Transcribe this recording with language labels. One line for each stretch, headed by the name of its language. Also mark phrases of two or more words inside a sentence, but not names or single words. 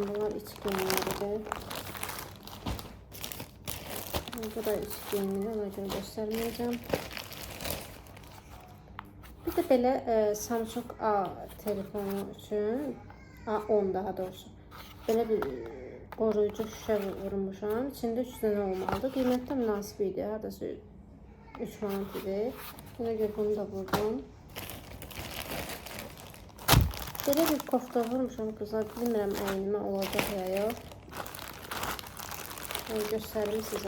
Turkish: Bunlar iç giyimleri. Bu da iç giyimleri. Ona göre göstermeyeceğim. Bir de böyle Samsung A telefonu için A10 daha doğrusu. Böyle bir koruyucu şişe vurmuşam.
Azerbaijani: İçinde 3 dənə olmalıdır. Qiymətdə münasib idi. Hardasa 3 manat idi. Buna görə bunu da vurdum. Belə bir kofta vurmuşam qızlar. Bilmirəm əynimə olacaq ya yox. Göstərim sizə.